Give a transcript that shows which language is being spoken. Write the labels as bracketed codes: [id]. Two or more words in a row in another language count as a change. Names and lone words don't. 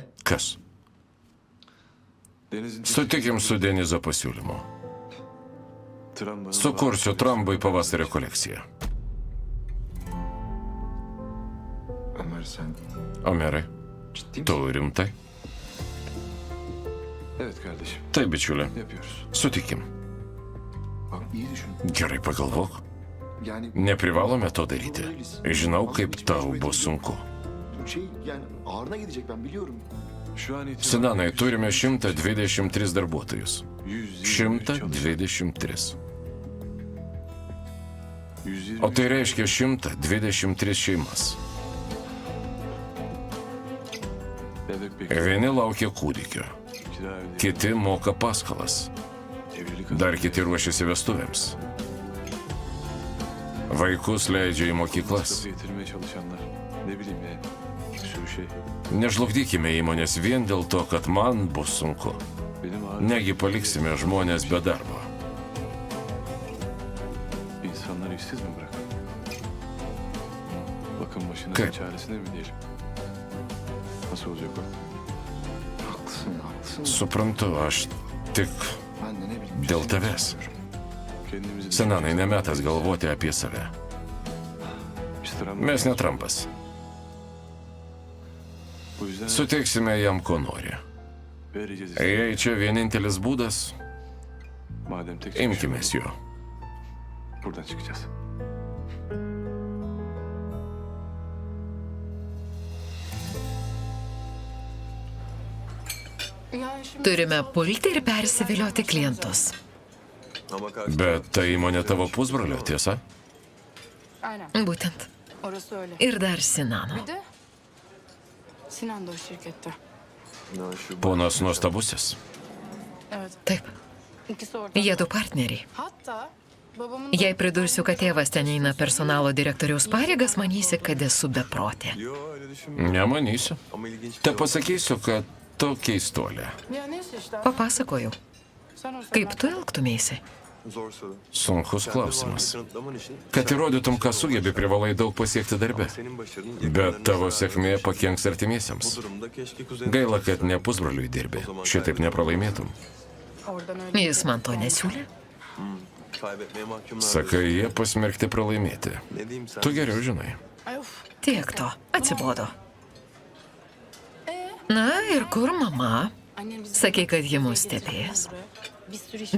[lt] Kas? [tr] Deniz'in [lt] Sutikim su Denizo pasiūlymu. [tr] Tramvayı [lt] Sukursiu Trambui pavasario kolekciją. [tr] Ömer sen [lt] Omerai, [tr] ciddi misin? [lt] tu rimtai? [tr] Evet kardeşim. [lt] Taip, bičiulė. [tr] Yapıyoruz. [lt] Sutikim. [tr] Bak iyi düşün. [lt] Gerai pagalvok. [tr] Yani [lt] Neprivalome to daryti. Žinau, kaip tau bus sunku. [tr] yani ağrına gidecek ben biliyorum. Şu an itibariyle [lt] Sinanai, turime 123 darbuotojus. 123. O tai reiškia 123 šeimas. [tr] Bebek bekliyor. [lt] Vieni laukia kūdikio, [tr] Kira evde. [lt] kiti moka paskolas, [tr] Evlilik [lt] dar kiti ruošiasi vestuvėms. Vaikus leidžia į mokyklas. [tr] masrafı getirmeye çalışanlar. Ne bileyim yani. Bir sürü şey. [lt] Nežlugdykime įmonės vien dėl to, kad man bus sunku. [tr] Benim ağrım [lt] Negi paliksime žmonės be darbo. [tr] insanlar işsiz mi bırakalım? Bakın başına Kı- çaresine mi diyelim? Nasıl olacak o? Haklısın, haklısın. [lt] Suprantu, aš tik [tr] Ben de ne bileyim. [lt] dėl tavęs. [tr] Kendimizi... [lt] Senanai, ne metas galvoti apie save. [tr] Biz Trump- [lt] Mes ne Trumpas. [tr] Bu yüzden [lt] Suteiksime jam, ko nori. [tr] vereceğiz. [lt] Jei čia vienintelis būdas, [tr] Madem tek [lt] imkimės jo. [tr] buradan çıkacağız. Yani şimdi [lt] Turime pulti ir persivilioti klientus. Bet tai įmonė tavo pusbrolio, tiesa? [tr] aynen. [lt] Būtent. [tr] Orası öyle. [lt] Ir dar Sinano. [tr] Bir de Sinan da o şirkette. [lt] Ponas nuostabusis. [tr] Evet. [lt] Taip, [tr] İkisi orada. [lt] jie du partneriai. [tr] Hatta babamın [lt] Jei pridursiu, kad tėvas ten eina personalo direktoriaus pareigas, manysi, kad esu beprotė. [tr] Yo öyle düşünmüyorum. [lt] Nemanysiu. [tr] Ama ilginç bir Te [lt] pasakysiu, kad tu keistolė. [tr] Ya neyse işte. [lt] Papasakojau, [tr] Sen olsan [lt] kaip tu elgtumėsi. [tr] zor soru. [lt] Sunkus klausimas. [tr] Kanıtlaman için [lt] Kad įrodytum, ką sugebi, privalai daug pasiekti darbe. [tr] senin başarının [lt] Bet tavo sėkmė pakenks artimiesiems. [tr] durumda keşke kuzenin [lt] Gaila, kad ne pusbroliui dirbi. Šitaip nepralaimėtum. [tr] oradan öyle. [lt] Jis man to nesiūlė. [tr] kaybetmeye mahkumlar. [lt] Sakai, jie pasmerkti pralaimėti. [tr] Ne diyeyim sen? [lt] Tu geriau žinai. [tr] Ay of. [lt] Tiek to, atsibodo. Na ir kur mama? [tr] Annem bizi [lt] Sakei, kad ji mus stebės. [tr] bir sürü iş.